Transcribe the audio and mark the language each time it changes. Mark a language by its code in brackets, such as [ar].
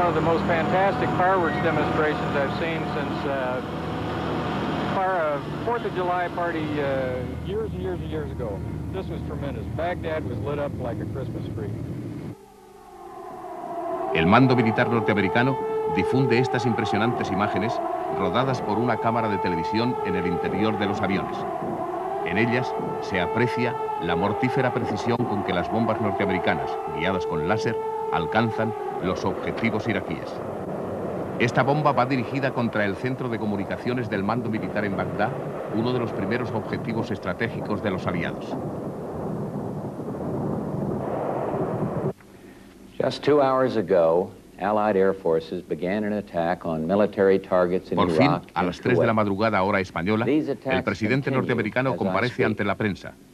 [en] as I've seen since our 4th of July party years and years and years ago. This was tremendous. Baghdad was lit up like a Christmas tree. [es] El mando militar norteamericano difunde estas impresionantes imágenes rodadas por una cámara de televisión en el interior de los aviones. En ellas se aprecia la mortífera precisión con que las bombas norteamericanas, guiadas con láser, alcanzan los objetivos iraquíes. Esta bomba va dirigida contra el centro de comunicaciones del mando militar en Bagdad, uno de los primeros objetivos estratégicos de los aliados. [en] Just 2 hours ago, Allied air forces began an attack on military targets in [es] Por fin, [en] Iraq [es] a las 3 de la madrugada hora española, el presidente norteamericano comparece ante la prensa.